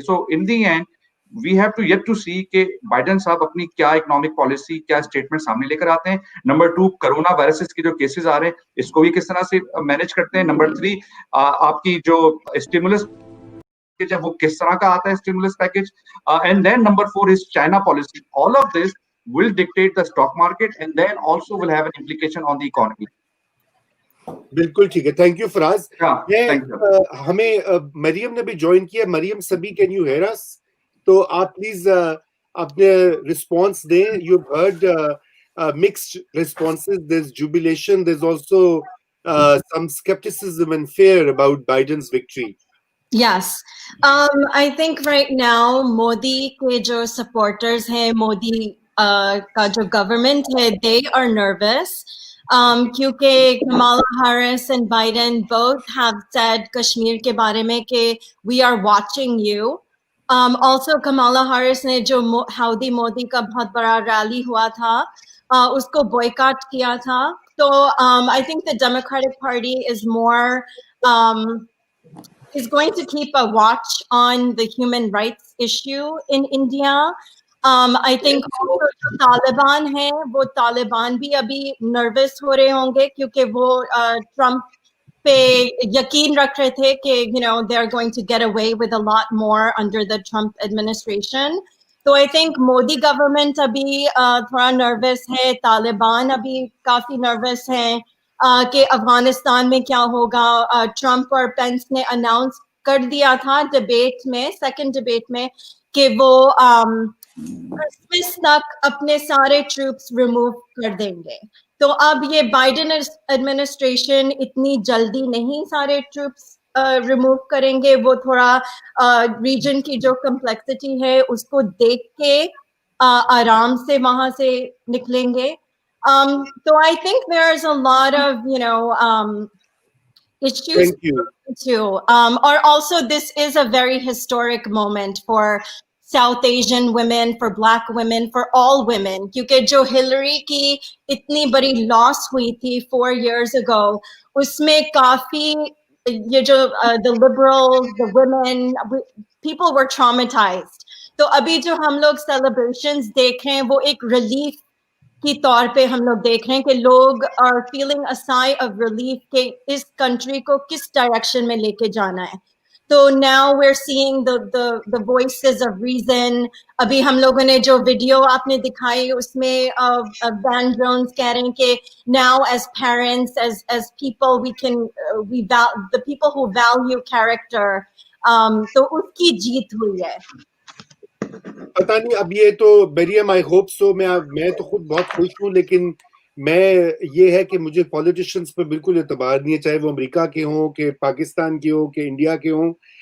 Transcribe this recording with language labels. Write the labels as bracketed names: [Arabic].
[English] so in the end we have to yet to see [Hindi] कि Biden साहब अपनी क्या इकोनॉमिक पॉलिसी, क्या स्टेटमेंट सामने लेकर आते हैं। नंबर 2, कोरोना वायरसेस के जो केसेस आ रहे हैं, इसको भी किस तरह से मैनेज करते हैं। नंबर 3, आपकी जो स्टिमुलस है वो किस तरह का आता है, stimulus package. [English] And then number 4 is China policy. All of this will dictate the stock market and then also will have an implication on the economy. [Hindi] बिल्कुल ठीक है, thank you Faraz. [English] Thank you. [Hindi] हमें मरियम ने भी ज्वाइन किया। मरियम सभी, [English] Can you hear us? [Hindi] तो आप प्लीज अपने रिस्पांस दें। [English] You heard mixed responses, there is jubilation, there is also some skepticism and fear about Biden's victory. Yes, I think right now [Hindi] Modi के जो supporters हैं, Modi का जो government है, [English] they are nervous क्योंकि Kamala Harris and Biden both have said [Hindi] Kashmir के बारे में कि [English] we are watching you. [Hindi] Also Kamala Harris ने जो Howdy Modi का बहुत बड़ा rally हुआ था, उसको boycott किया था. [English] So I think the Democratic Party is more is going to keep a watch on the human rights issue in India. [Hindi] I think also जो तालिबान है, वो तालिबान भी अभी nervous हो रहे होंगे क्योंकि वो Trump पे यकीन रख रहे थे कि [English] you know they're going to get away with a lot more under the Trump administration. [Hindi] So I think Modi government अभी थोड़ा nervous है, तालिबान अभी काफी nervous है कि अफगानिस्तान में क्या होगा. ट्रम्प और पेंस ने अनाउंस कर दिया था डिबेट में, सेकंड डिबेट में, कि वो क्रिसमस तक अपने सारे ट्रूप्स रिमूव कर देंगे. तो अब ये बाइडेन एडमिनिस्ट्रेशन इतनी जल्दी नहीं सारे ट्रूप्स रिमूव करेंगे. वो थोड़ा रीजन की जो कम्प्लेक्सिटी है उसको देख के आराम से वहां से निकलेंगे. [English] So I think there's a lot of, you know, issues. Thank you. Too. Or also this is a very historic moment for South Asian women, for Black women, for all women. [Hindi] क्योंकि जो Hillary की इतनी बड़ी loss हुई थी 4 years ago, उसमें काफी ये जो the liberals, the women, people were traumatized. तो अभी जो हम लोग celebrations देख रहे हैं वो एक relief की तौर पे हम लोग देख रहे हैं कि लोग [English] are feeling a sigh of relief [Hindi] कि इस country को किस direction में लेके जाना है. [English] तो now we're seeing the voices of reason. [Hindi] अभी हम लोगों ने जो वीडियो आपने दिखाई उसमें Van Jones कह रहे हैं कि [English] now as parents, as people, we can the people who value character, [Hindi] तो उसकी जीत हुई है. पता नहीं अब ये तो मरियम, [English] I hope so, [Hindi] मैं तो खुद बहुत खुश हूँ, लेकिन मैं ये है कि मुझे पॉलिटिशियंस पे बिल्कुल एतबार नहीं है, चाहे वो अमेरिका के हों, कि पाकिस्तान के हों, कि इंडिया के हों.